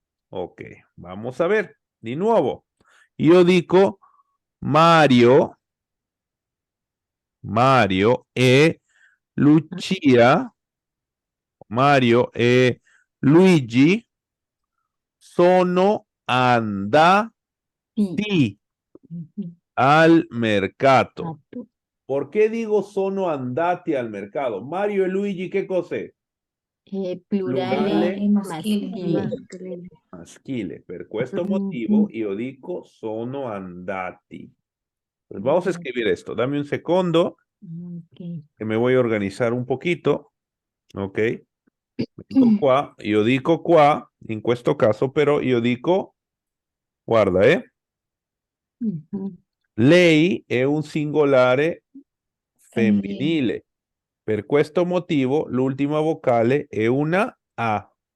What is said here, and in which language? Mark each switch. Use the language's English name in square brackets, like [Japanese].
[Spanish] Ok, vamos a ver. De nuevo, yo digo Mario e Lucia, Mario e Luigi sono andati al mercato. ¿Por qué digo sono andati al mercado? Mario e Luigi, ¿qué cos'è? [Italian] Plurale maschile. Maschile. Per questo motivo io dico sono andati. [Spanish] Pues vamos a escribir esto. Dame un segundo, que me voy a organizar un poquito. Ok. [Italian] Vengo qua, io dico qua, in questo caso, però io dico, guarda, lei è un singolare femminile. Per questo motivo, l'ultima vocale è una A.